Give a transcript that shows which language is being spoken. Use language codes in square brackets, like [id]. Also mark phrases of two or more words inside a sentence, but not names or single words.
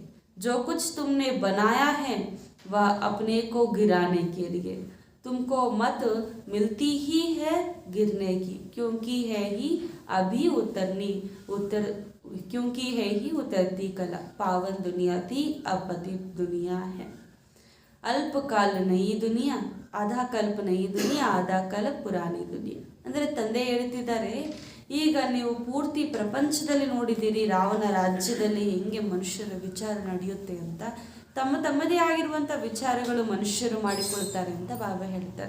[hi] जो कुछ तुमने बनाया है वह अपने को गिराने के लिए। तुमको मत मिलती ही है गिरने की, क्योंकि है ही उतरती कला। पावन दुनिया थी, अब पतित दुनिया है। अल्पकाल नई दुनिया, आधा कल्प नई दुनिया, आधा काल पुरानी दुनिया. [kn] ಅಂದರೆ ತಂದೆ ಹೇಳ್ತಿದ್ದಾರೆ, ಈಗ ನೀವು ಪೂರ್ತಿ ಪ್ರಪಂಚದಲ್ಲಿ ನೋಡಿದ್ದೀರಿ ರಾವಣ ರಾಜ್ಯದಲ್ಲಿ ಹೆಂಗೆ ಮನುಷ್ಯರ ವಿಚಾರ ನಡೆಯುತ್ತೆ ಅಂತ. ತಮ್ಮದೇ ಆಗಿರುವಂಥ ವಿಚಾರಗಳು ಮನುಷ್ಯರು ಮಾಡಿಕೊಳ್ತಾರೆ ಅಂತ ಬಾಬಾ ಹೇಳ್ತಾರೆ.